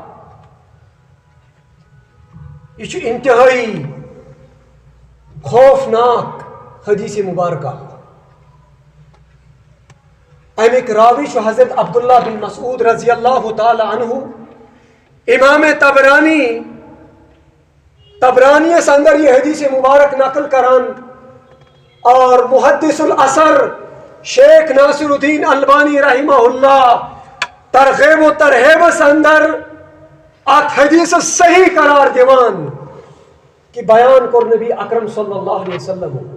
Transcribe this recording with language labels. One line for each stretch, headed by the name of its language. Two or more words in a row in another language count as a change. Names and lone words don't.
Kashmiri: یہ انتہائی خوفناک حدیث مبارکہ امیک راوی چھُ حضرت عبداللہ بن مسعود
Arabic: رضی اللہ تعالی عنہ
Kashmiri: امام تبرانی اس اندر یہ حدیث مبارک نقل کران اور محدث الاثر شیخ ناصر الدین البانی
Arabic: رحمہ اللہ
Kashmiri: ترغیب و ترہیب اس اندر ات حدیث صحیح قرار دیوان کہ بیان کور نبی اکرم
Arabic: صلی اللہ علیہ وسلم